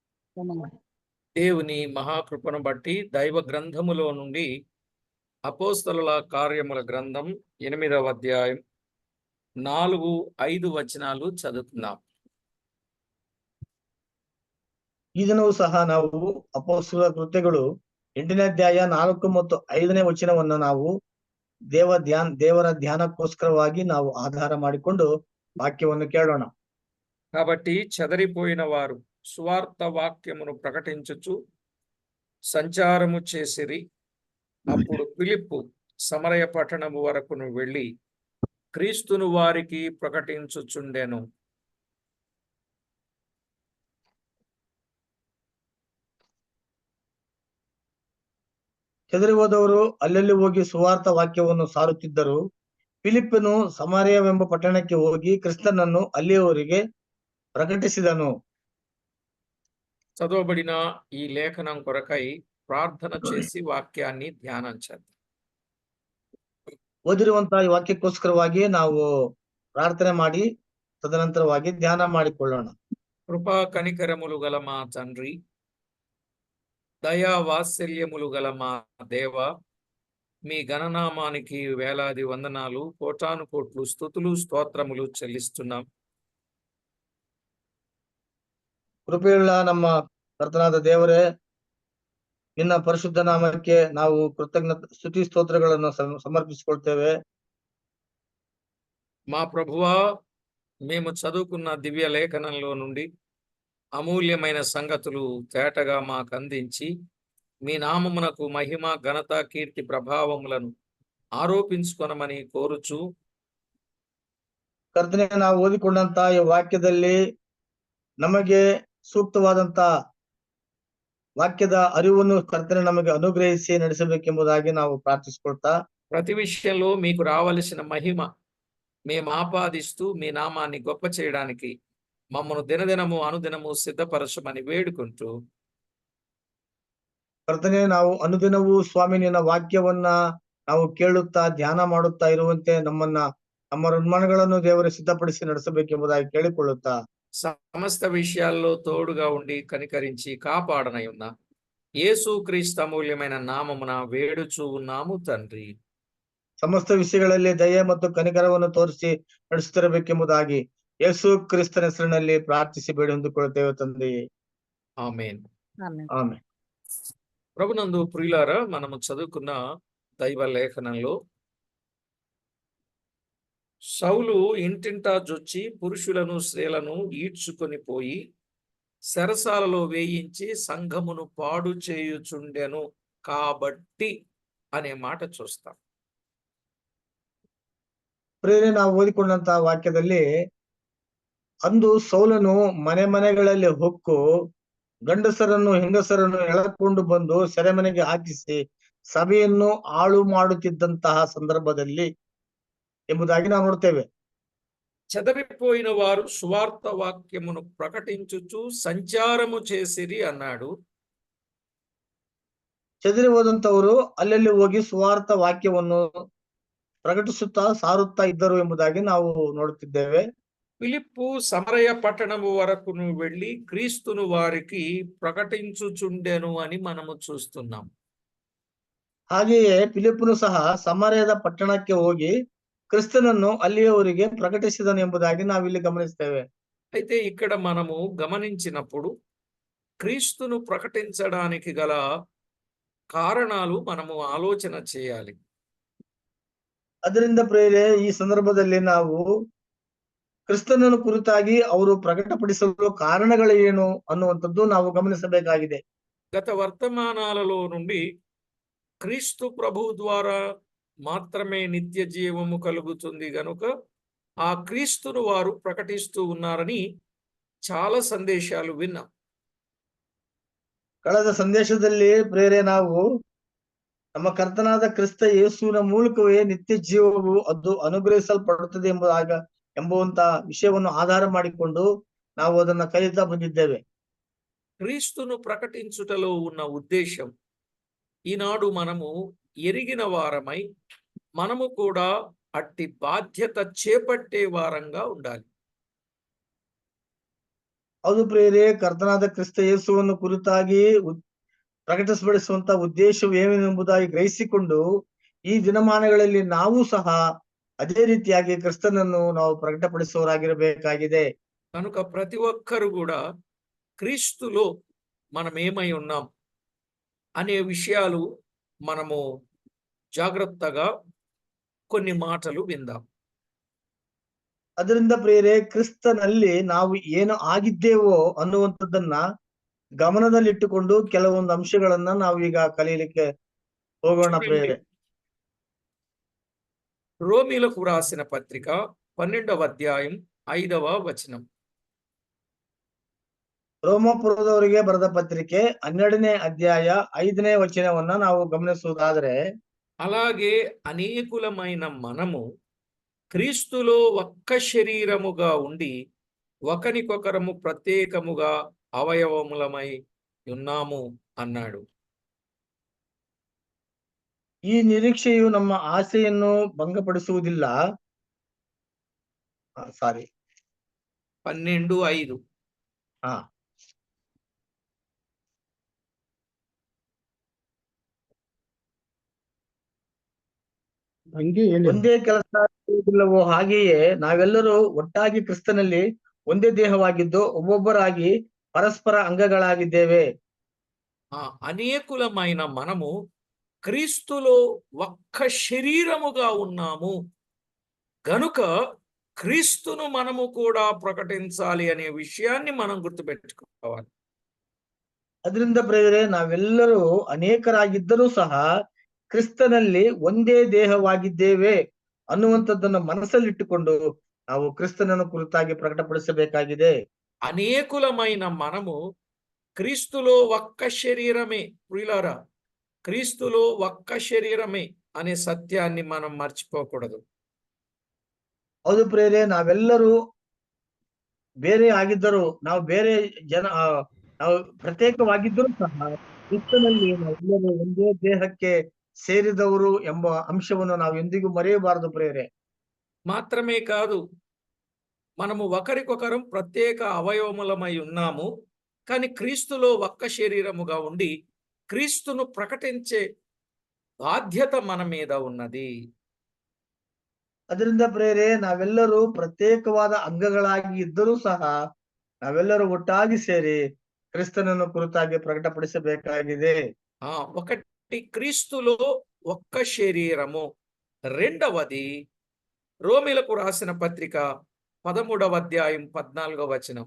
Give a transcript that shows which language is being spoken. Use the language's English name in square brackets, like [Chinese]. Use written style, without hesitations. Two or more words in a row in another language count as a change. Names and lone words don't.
[Telugu] దేవుని మహాకృపను బట్టి దైవ గ్రంథములో నుండి అపోస్తలుల కార్యముల గ్రంథం 8వ అధ్యాయం 4-5 వచనాలు చదువుతున్నాం. [Kannada] ಈ ದಿನವೂ ಸಹ ನಾವು ಅಪೊಸ್ತಲರ ಕೃತ್ಯಗಳು 8ನೇ ಅಧ್ಯಾಯ 4 ಮತ್ತು 5ನೇ ವಚನವನ್ನು ನಾವು ದೇವರ ಧ್ಯಾನಕ್ಕೋಸ್ಕರವಾಗಿ ನಾವು ಆಧಾರ ಮಾಡಿಕೊಂಡು ವಾಕ್ಯವನ್ನು ಕೇಳೋಣ. [Telugu] కాబట్టి చెదరిపోయిన వారు సువార్త వాక్యమును ప్రకటించుచు సంచారము చేసిరి. అప్పుడు ఫిలిప్పు సమరయ పట్టణము వరకును వెళ్ళి క్రీస్తును వారికి ప్రకటించుచుండెను. [Kannada] ಚೆದರಿ ಹೋದವರು ಅಲ್ಲಲ್ಲಿ ಹೋಗಿ ಸುವಾರ್ಥ ವಾಕ್ಯವನ್ನು ಸಾರುತ್ತಿದ್ದರು. ಫಿಲಿಪ್ಪನು ಸಮಾರ್ಯವೆಂಬ ಪಟ್ಟಣಕ್ಕೆ ಹೋಗಿ ಕ್ರಿಸ್ತನನ್ನು ಅಲ್ಲಿಯವರಿಗೆ ప్రకటిಸಿದನು. [Telugu] చదవబడిన ఈ లేఖనం కొరకై ప్రార్థన చేసి వాక్యాన్ని ధ్యానించండి. [Kannada] ಓದಿರುವಂತಹ ಈ ವಾಕ್ಯಕ್ಕೋಸ್ಕರವಾಗಿ ನಾವು ಪ್ರಾರ್ಥನೆ ಮಾಡಿ ತದನಂತರವಾಗಿ ಧ್ಯಾನ ಮಾಡಿಕೊಳ್ಳೋಣ. [Telugu] కృపా కనికరములు గల మా తండ్రి, దయా వాత్సల్యములు గల మా దేవ, మీ గణనామానికి వేలాది వందనాలు, కోటాను కోట్లు స్తుతులు స్తోత్రములు చెల్లిస్తున్నాం. [Kannada] ಕೃಪೆಯುಳ್ಳ ನಮ್ಮ ಕರ್ತನಾದ ದೇವರೇ, ನಿನ್ನ ಪರಿಶುದ್ಧ ನಾಮಕ್ಕೆ ನಾವು ಕೃತಜ್ಞತೆ ಸ್ತುತಿ ಸ್ತೋತ್ರಗಳನ್ನು ಸಮರ್ಪಿಸಿಕೊಳ್ತೇವೆ. [Telugu] మా ప్రభువా, మేము చదువుకున్న దివ్య లేఖనంలో నుండి అమూల్యమైన సంగతులు తేటగా మాకు అందించి మీ నామమునకు మహిమ ఘనత కీర్తి ప్రభావములను ఆరోపించుకొనమని కోరుచు, [Kannada] ಕರ್ತನೆ, ನಾವು ಓದಿಕೊಂಡಂತ ಈ ವಾಕ್ಯದಲ್ಲಿ ನಮಗೆ ಸೂಕ್ತವಾದಂತ ವಾಕ್ಯದ ಅರಿವನ್ನು ಕರ್ತನೆ ನಮಗೆ ಅನುಗ್ರಹಿಸಿ ನಡೆಸಬೇಕೆಂಬುದಾಗಿ ನಾವು ಪ್ರಾರ್ಥಿಸಿಕೊಳ್ತಾ, [Telugu] ప్రతి విషయంలో మీకు రావలసిన మహిమ మేము ఆపాదిస్తూ మీ నామాన్ని గొప్ప చేయడానికి మమ్మను దినదినము అనుదినము సిద్ధపరచమని వేడుకుంటూ, [Kannada] ಕರ್ತನೆ, ನಾವು ಅನುದಿನವೂ ಸ್ವಾಮಿ ನಿನ್ನ ವಾಕ್ಯವನ್ನ ನಾವು ಕೇಳುತ್ತಾ ಧ್ಯಾನ ಮಾಡುತ್ತಾ ಇರುವಂತೆ ನಮ್ಮ ನಿರ್ಮಾಣಗಳನ್ನು ದೇವರು ಸಿದ್ಧಪಡಿಸಿ ನಡೆಸಬೇಕೆಂಬುದಾಗಿ ಕೇಳಿಕೊಳ್ಳುತ್ತಾ, [Telugu] సమస్త విషయాల్లో తోడుగా ఉండి కనికరించి కాపాడనై ఉన్న యేసు క్రీస్తు అమూల్యమైన నామమున వేడుచూ ఉన్నాము తండ్రి. [Kannada] ಸಮಸ್ತ ವಿಷಯಗಳಲ್ಲಿ ದಯೆ ಮತ್ತು ಕನಿಕರವನ್ನು ತೋರಿಸಿ ನಡೆಸುತ್ತಿರಬೇಕೆಂಬುದಾಗಿ ಯೇಸು ಕ್ರಿಸ್ತನ ಹೆಸರಿನಲ್ಲಿ ಪ್ರಾರ್ಥಿಸಿ ಬೇಡಿ ಹೊಂದಿಕೊಳ್ಳುತ್ತೇವೆ ತಂದೆಯೇ, [Telugu] ఆమేన్. [Kannada] ಆಮೆನ್. [Telugu] ప్రభునందు ప్రియులారా, మనము చదువుకున్న దైవ లేఖనంలో సౌలు ఇంటింటా జొచ్చి పురుషులను స్త్రీలను ఈడ్చుకొని పోయి చెరసాలలో వేయించి సంఘమును పాడు చేయుచుండెను కాబట్టి అనే మాట చూస్తాం. [Kannada] ಪ್ರಿಯರೇ, ನಾವು ಓದಿಕೊಂಡಂತಹ ವಾಕ್ಯದಲ್ಲಿ ಅಂದು ಸೌಲನು ಮನೆಗಳಲ್ಲಿ ಹೊಕ್ಕು ಗಂಡಸರನ್ನು ಹೆಂಗಸರನ್ನು ಎಳಕೊಂಡು ಬಂದು ಸೆರೆಮನೆಗೆ ಹಾಕಿಸಿ ಸಭೆಯನ್ನು ಹಾಳು ಮಾಡುತ್ತಿದ್ದಂತಹ ಸಂದರ್ಭದಲ್ಲಿ ಎಂಬುದಾಗಿ ನಾವು ನೋಡ್ತೇವೆ. [Telugu] చెదరిపోయిన వారు సువార్త వాక్యమును ప్రకటించుచు సంచారము చేసిరి అన్నాడు. [Kannada] ಚೆದರಿ ಹೋದಂತವರು ಅಲ್ಲಲ್ಲಿ ಹೋಗಿ ಸುವಾರ್ಥ ವಾಕ್ಯವನ್ನು ಪ್ರಕಟಿಸುತ್ತಾ ಸಾರುತ್ತಾ ಇದ್ದರು ಎಂಬುದಾಗಿ ನಾವು ನೋಡುತ್ತಿದ್ದೇವೆ. [Telugu] ఫిలిప్పు సమరయ పట్టణము వరకును వెళ్ళి క్రీస్తును వారికి ప్రకటించుచుండెను అని మనము చూస్తున్నాం. [Kannada] ಹಾಗೆಯೇ ಫಿಲಿಪ್ಪನು ಸಹ ಸಮಾರ್ಯದ ಪಟ್ಟಣಕ್ಕೆ ಹೋಗಿ ಕ್ರಿಸ್ತನನ್ನು ಅಲ್ಲಿಯವರಿಗೆ ಪ್ರಕಟಿಸಿದನು ಎಂಬುದಾಗಿ ನಾವಿಲ್ಲಿ ಗಮನಿಸ್ತೇವೆ. [Telugu] అయితే ఇక్కడ మనము గమనించినప్పుడు క్రీస్తును ప్రకటించడానికి గల కారణాలు మనము ఆలోచన చేయాలి. [Kannada] ಅದರಿಂದ ಪ್ರಿಯರೇ, ಈ ಸಂದರ್ಭದಲ್ಲಿ ನಾವು ಕ್ರಿಸ್ತನನ್ನು ಕುರಿತಾಗಿ ಅವರು ಪ್ರಕಟಪಡಿಸಲು ಕಾರಣಗಳು ಏನು ಅನ್ನುವಂಥದ್ದು ನಾವು ಗಮನಿಸಬೇಕಾಗಿದೆ. [Telugu] గత వర్తమానాలలో నుండి క్రీస్తు ప్రభు ద్వారా మాత్రమే నిత్య జీవము కలుగుతుంది గనుక ఆ క్రీస్తును వారు ప్రకటిస్తూ ఉన్నారని చాలా సందేశాలు విన్నాం. [Kannada] ಕಳೆದ ಸಂದೇಶದಲ್ಲಿ ಪ್ರಿಯರೇ, ನಾವು ನಮ್ಮ ಕರ್ತನಾದ ಕ್ರಿಸ್ತ ಯೇಸುವಿನ ಮೂಲಕವೇ ನಿತ್ಯ ಜೀವವು ಅದು ಅನುಗ್ರಹಿಸಲ್ಪಡುತ್ತದೆ ಎಂಬುವಂತ ವಿಷಯವನ್ನು ಆಧಾರ ಮಾಡಿಕೊಂಡು ನಾವು ಅದನ್ನ ಕಲಿತಾ ಬಂದಿದ್ದೇವೆ. [Telugu] క్రీస్తును ప్రకటించుటలో ఉన్న ఉద్దేశం ఈనాడు మనము ఎరిగిన వారమై మనము కూడా అట్టి బాధ్యత చేపట్టే వారంగా ఉండాలి. [Kannada] ಹೌದು ಪ್ರಿಯರೇ, ಕರ್ತನಾದ ಕ್ರಿಸ್ತ ಯೇಸುವನ್ನು ಕುರಿತಾಗಿ ಪ್ರಕಟಿಸಬಡಿಸುವಂತ ಉದ್ದೇಶವು ಏನೆಂಬುದಾಗಿ ಗ್ರಹಿಸಿಕೊಂಡು ಈ ದಿನಮಾನಗಳಲ್ಲಿ ನಾವು ಸಹ ಅದೇ ರೀತಿಯಾಗಿ ಕ್ರಿಸ್ತನನ್ನು ನಾವು ప్రకటపడిಸುವರಾಗಿರಬೇಕಾಗಿದೆ. [Telugu] కనుక ప్రతి ఒక్కరు కూడా క్రీస్తులో మనం ఏమై ఉన్నాం అనే విషయాలు మనము జాగ్రత్తగా కొన్ని మాటలు విందాం. [Kannada] ಅದರಿಂದ ಪ್ರಿಯರೇ, ಕ್ರಿಸ್ತನಲ್ಲಿ ನಾವು ಏನು ಆಗಿದ್ದೇವೋ ಅನ್ನುವಂಥದ್ದನ್ನ ಗಮನದಲ್ಲಿಟ್ಟುಕೊಂಡು ಕೆಲವೊಂದು ಅಂಶಗಳನ್ನ ನಾವು ಈಗ ಕಲಿಯಲಿಕ್ಕೆ ಹೋಗೋಣ [Telugu] చూడండి, [Kannada] ಪ್ರಿಯರೇ. [Telugu] రోమీలకు రాసిన పత్రిక 12వ అధ్యాయం 5వ వచనం. [Kannada] ರೋಮಾಪುರದವರಿಗೆ ಬರೆದ ಪತ್ರಿಕೆ 12ನೇ ಅಧ್ಯಾಯ 5ನೇ ವಚನವನ್ನ ನಾವು ಗಮನಿಸುವುದಾದ್ರೆ, [Telugu] అలాగే అనేకులమైన మనము క్రీస్తులో ఒక్క శరీరముగా ఉండి ఒకనికొకరము ప్రత్యేకముగా అవయవములమై ఉన్నాము అన్నాడు. [Kannada] ಈ ನಿರೀಕ್ಷೆಯು ನಮ್ಮ ಆಸೆಯನ್ನು ಭಂಗಪಡಿಸುವುದಿಲ್ಲ. ಸಾರಿ 12:5. ಹಾ ಒಂದೇ ಕೆಲಸ ಇಲ್ಲವೋ ಹಾಗೆಯೇ ನಾವೆಲ್ಲರೂ ಒಟ್ಟಾಗಿ ಕ್ರಿಸ್ತನಲ್ಲಿ ಒಂದೇ ದೇಹವಾಗಿದ್ದು ಒಬ್ಬೊಬ್ಬರಾಗಿ ಪರಸ್ಪರ ಅಂಗಗಳಾಗಿದ್ದೇವೆ. [Telugu] అనేకులమైన మనము క్రీస్తులో ఒక్క శరీరముగా ఉన్నాము గనుక క్రీస్తును మనము కూడా ప్రకటించాలి అనే విషయాన్ని మనం గుర్తుపెట్టుకోవాలి. [Kannada] ಅದರಿಂದ ಪ್ರಿಯರೇ, ನಾವೆಲ್ಲರೂ ಅನೇಕರಾಗಿದ್ದರೂ ಸಹ ಕ್ರಿಸ್ತನಲ್ಲಿ ಒಂದೇ ದೇಹವಾಗಿದ್ದೇವೆ ಅನ್ನುವಂಥದ್ದನ್ನು ಮನಸ್ಸಲ್ಲಿಟ್ಟುಕೊಂಡು ನಾವು ಕ್ರಿಸ್ತನನ್ನು ಕುರಿತಾಗಿ ಪ್ರಕಟಪಡಿಸಬೇಕಾಗಿದೆ. [Telugu] అనేకులమైన మనము క్రీస్తులో ఒక్క శరీరమే, ప్రియులారా, క్రీస్తులో ఒక్క శరీరమే అనే సత్యాన్ని మనం మర్చిపోకూడదు. [Kannada] ಹೌದು ಪ್ರಿಯರೇ, ನಾವೆಲ್ಲರೂ ಬೇರೆ ಆಗಿದ್ದರೂ, ನಾವು ಬೇರೆ ನಾವು ಪ್ರತ್ಯೇಕವಾಗಿದ್ದರೂ ಸಹ ಕ್ರಿಸ್ತನಲ್ಲಿ ನಾವೆಲ್ಲರೂ ಒಂದೇ ದೇಹಕ್ಕೆ ಸೇರಿದವರು ಎಂಬ ಅಂಶವನ್ನು ನಾವು ಎಂದಿಗೂ ಮರೆಯಬಾರದು ಪ್ರಿಯರೇ. [Telugu] మాత్రమే కాదు, మనము ఒకరికొకరం ప్రత్యేక అవయవములమై ఉన్నాము, కానీ క్రీస్తులో ఒక్క శరీరముగా ఉండి క్రీస్తును ప్రకటించే బాధ్యత మన మీద ఉన్నది. [Kannada] ಅದರಿಂದ ಪ್ರಿಯರೇ, ನಾವೆಲ್ಲರೂ ಪ್ರತ್ಯೇಕವಾದ ಅಂಗಗಳಾಗಿ ಇದ್ದರೂ ಸಹ ನಾವೆಲ್ಲರೂ ಒಟ್ಟಾಗಿ ಸೇರಿ ಕ್ರಿಸ್ತನನ್ನು ಕುರಿತಾಗಿ ಪ್ರಕಟಪಡಿಸಬೇಕಾಗಿದೆ. [Telugu] ఒకటి క్రీస్తులో ఒక్క శరీరము, రెండవది రోమీలకు రాసిన పత్రిక 13వ అధ్యాయం 14వ వచనం.